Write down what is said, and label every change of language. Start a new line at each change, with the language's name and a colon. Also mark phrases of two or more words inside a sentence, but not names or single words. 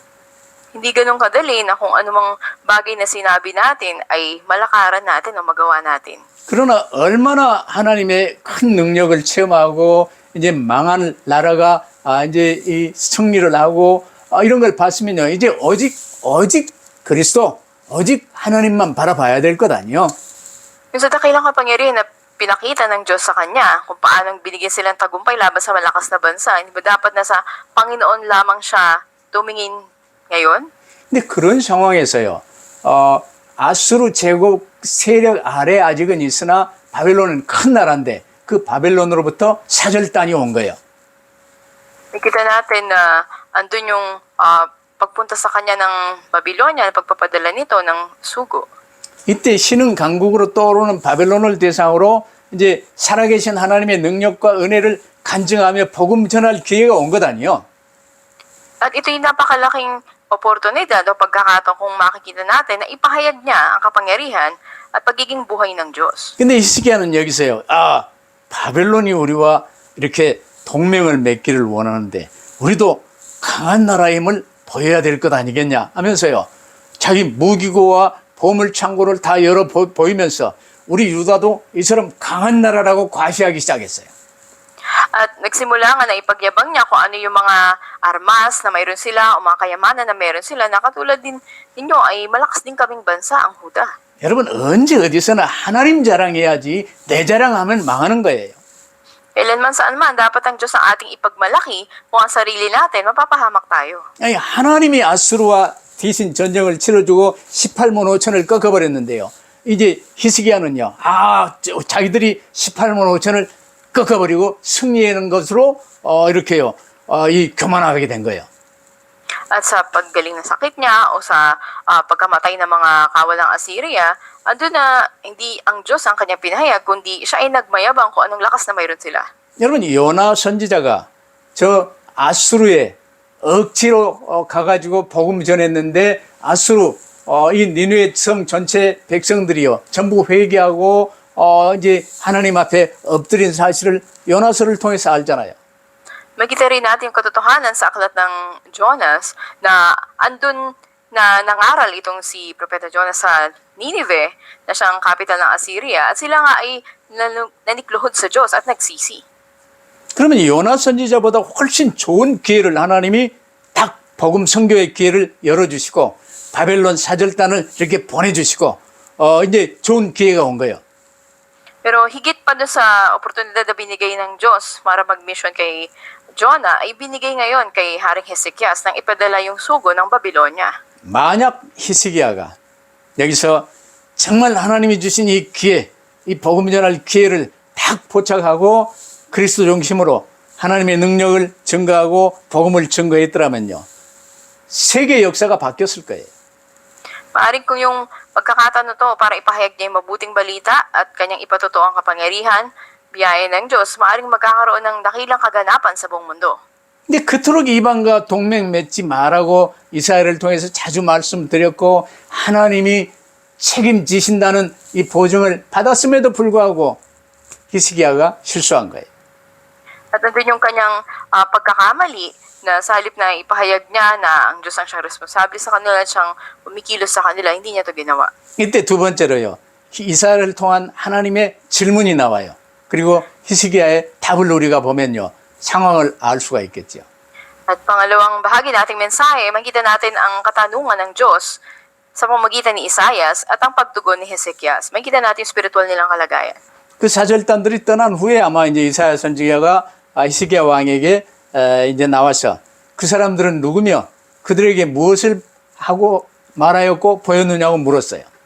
Filipino: Hindi ganun kadali na kung anumang bagay na sinabi natin ay malakaran natin o magawa natin.
Korean: 그러나 얼마나 하나님의 큰 능력을 체험하고 이제 망한 나라가 이제 이 승리를 하고 이런 걸 봤으면요. 이제 오직 그리스도, 오직 하나님만 바라봐야 될 것 아니요.
Filipino: Yung sa dakilang kapangyarihan na pinakita ng Diyos sa Kanya, kung paanong binigyan silang tagumpay laban sa malakas na bansa, hindi ba dapat na sa Panginoon lamang siya tumingin ngayon?
Korean: 근데 그런 상황에서요. 아수르 제국 세력 아래 아직은 있으나 바벨론은 큰 나라인데 그 바벨론으로부터 사절단이 온 거예요.
Filipino: Nakita natin na andun yung pagpunta sa kanya ng Babylonia, pagpapadala nito ng sugo.
Korean: 이때 신흥 강국으로 떠오르는 바벨론을 대상으로 이제 살아계신 하나님의 능력과 은혜를 간증하며 복음 전할 기회가 온 것 아니에요.
Filipino: At ito'y napakalaking oportunidad o pagkakataon kung makikita natin na ipahayag niya ang kapangyarihan at pagiging buhay ng Diyos.
Korean: 근데 히스기야는 여기서요. 바벨론이 우리와 이렇게 동맹을 맺기를 원하는데 우리도 강한 나라임을 보여야 될 것 아니겠냐 하면서요. 자기 무기고와 보물창고를 다 열어 보이면서 우리 유다도 이처럼 강한 나라라고 과시하기 시작했어요.
Filipino: At nagsimula nga na ipagyabang niya kung ano yung mga armas na mayroon sila o mga kayamanan na mayroon sila na katulad din ninyo ay malakas din kaming bansa ang Huda.
Korean: 여러분 언제 어디서나 하나님 자랑해야지 내 자랑하면 망하는 거예요.
Filipino: Kailanman saan man, dapat ang Diyos ang ating ipagmalaki kung ang sarili natin, mapapahamak tayo.
Korean: 아니, 하나님이 아수르와 대신 전쟁을 치러주고 18만 5천을 꺾어버렸는데요. 이제 히스기야는요. 자기들이 18만 5천을 꺾어버리고 승리하는 것으로 이렇게요. 이 교만하게 된 거예요.
Filipino: At sa paggaling ng sakit niya o sa pagkamatay ng mga kawalang Assyria, andun na hindi ang Diyos ang kanya pinahayag, kundi siya ay nagmayabang kung anong lakas na mayroon sila.
Korean: 여러분 요나 선지자가 저 아수르에 억지로 가가지고 복음 전했는데 아수르 이 니느웨 성 전체 백성들이요 전부 회개하고 이제 하나님 앞에 엎드린 사실을 요나서를 통해서 알잖아요.
Filipino: Makita rin natin yung katotohanan sa aklat ng Jonas na andun na nangaral itong si Propeta Jonas sa Nineveh na siyang kapital ng Assyria at sila nga ay nanikluhod sa Diyos at nagsisi.
Korean: 그러면 요나 선지자보다 훨씬 좋은 기회를 하나님이 딱 복음 선교의 기회를 열어주시고 바벨론 사절단을 이렇게 보내주시고 이제 좋은 기회가 온 거예요.
Filipino: Pero higit pa doon sa oportunidad na binigay ng Diyos para mag-mission kay Jonah ay binigay ngayon kay Haring Hezekias nang ipadala yung sugo ng Babylonia.
Korean: 만약 히스기야가 여기서 정말 하나님이 주신 이 기회, 이 복음 전할 기회를 딱 포착하고 그리스도 중심으로 하나님의 능력을 증거하고 복음을 증거했더라면요. 세계 역사가 바뀌었을 거예요.
Filipino: Maaring kung yung pagkakataon na to para ipahayag niya yung mabuting balita at kanyang ipatotoo ang kapangyarihan, biyaya ng Diyos, maaring magkakaroon ng dakilang kaganapan sa buong mundo.
Korean: 근데 그토록 이방과 동맹 맺지 말라고 이스라엘을 통해서 자주 말씀드렸고 하나님이 책임지신다는 이 보증을 받았음에도 불구하고 히스기야가 실수한 거예요.
Filipino: At nandun yung kanyang pagkakamali na sa halip na ipahayag niya na ang Diyos ang siyang responsable sa kanila at siyang umikilos sa kanila, hindi niya ito ginawa.
Korean: 이때 두 번째로요. 이스라엘을 통한 하나님의 질문이 나와요. 그리고 히스기야의 답을 우리가 보면요. 상황을 알 수가 있겠죠.
Filipino: At pangalawang bahagi nating mensahe, makita natin ang katanungan ng Diyos sa pamamagitan ni Isaias at ang pagtugon ni Hezekias. Makita natin yung spiritual nilang kalagayan.
Korean: 그 사절단들이 떠난 후에 아마 이제 이사야 선지자가 히스기야 왕에게 이제 나와서 그 사람들은 누구며 그들에게 무엇을 하고 말하였고 보였느냐고 물었어요.